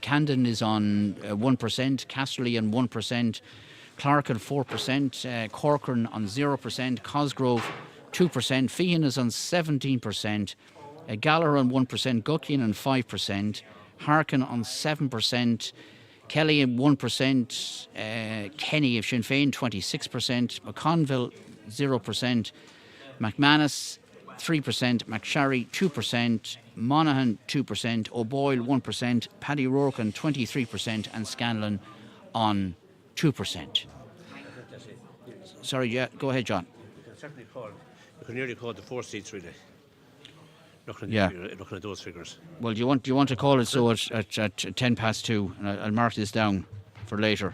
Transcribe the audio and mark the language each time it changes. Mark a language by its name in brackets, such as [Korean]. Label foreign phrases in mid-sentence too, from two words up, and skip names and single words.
[English] Camden is on 1%, Casterly on 1%, Clark on 4%, Corcoran on 0%, Cosgrove 2%, Fianna is on 17%, Gallagher on 1%, Guckian on 5%, Harkin on 7%, Kelly at 1%, Kenny of Sinn Féin 26%, McConville 0%, McManus 3%, McSharry 2%, Monaghan 2%, O'Boyle 1%, Paddy Rourke on 23%, and Scanlon on 2%. Sorry, go ahead, John. You can nearly call the 4 seats, really. Looking at those figures. Well, do you want to call it so at 2:10, and I'll mark this down for later.